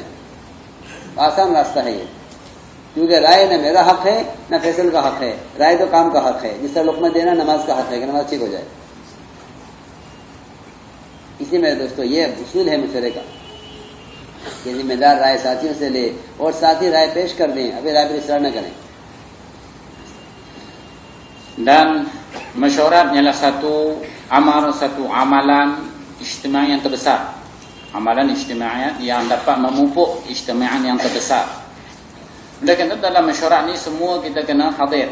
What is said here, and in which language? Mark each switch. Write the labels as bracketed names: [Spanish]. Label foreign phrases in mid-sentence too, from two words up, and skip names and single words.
[Urdu] آسان راستہ ہے یہ، کیونکہ رائے نہ میرا حق ہے نہ فیصل کا حق ہے، رائے تو کام کا حق ہے. جس طرح لقمہ دینا نماز کا حق ہے کہ نماز ٹھیک ہو جائے. اسی میں دوستو یہ اصول ہے مشورے کا کہ ذمہ دار رائے ساتھیوں سے لے اور ساتھی رائے پیش کر دیں، ابھی رائے پر اصرار نہ کریں. [Malay] Dan mesyuarat ialah satu amalan ijtimai yang terbesar. Amalan ijtimai yang dapat memupuk ijtimai yang terbesar. Oleh kerana dalam mesyuarat ni semua kita kena hadir.